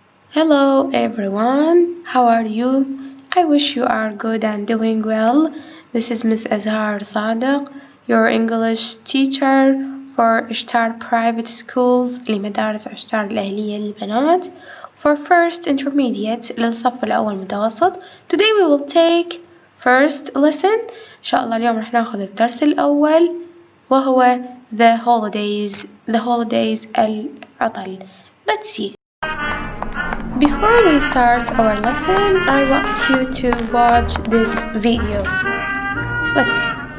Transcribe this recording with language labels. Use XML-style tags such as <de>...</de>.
<en>Hello everyone, how are you? I wish you are good and doing well. This is Miss ازهار صادق, your English teacher for اشتار private schools</en> <ar>لمدارس اشتار الأهلية للبنات</ar> <en>for first intermediate</en> <ar>للصف الاول متوسط.</ar> <en>Today we will take first lesson.</en> <ar>إن شاء الله اليوم رح ناخذ الدرس الأول وهو</ar> <en>the holidays</en> <ar>العطل.</ar> <en>Let's see. Before we start our lesson, I want you to watch this video. Let's see.</en>